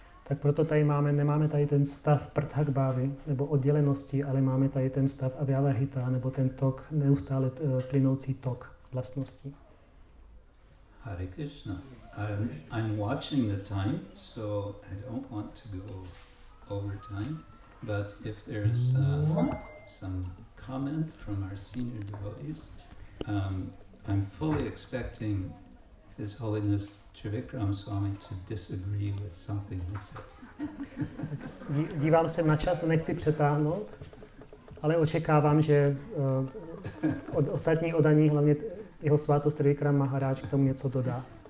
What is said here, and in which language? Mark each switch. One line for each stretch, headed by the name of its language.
Czech: Tak proto tady nemáme tady ten stav prthakbhavy, nebo oddělenosti, ale máme tady ten stav avyavahita, nebo ten tok, neustále plynoucí tok vlastností.
Sanskrit: Hare Krishna.
English: I'm watching the time, so I don't want to go over time, but if there's some comment from our senior devotees, I'm fully expecting His Holiness Trivikram Swami to disagree with something he said.
Czech: Dívám se na čas, nechci přetáhnout, ale očekávám, že od ostatní oddaní, hlavně jeho svátost Trivikram Maharaj k tomu něco dodá.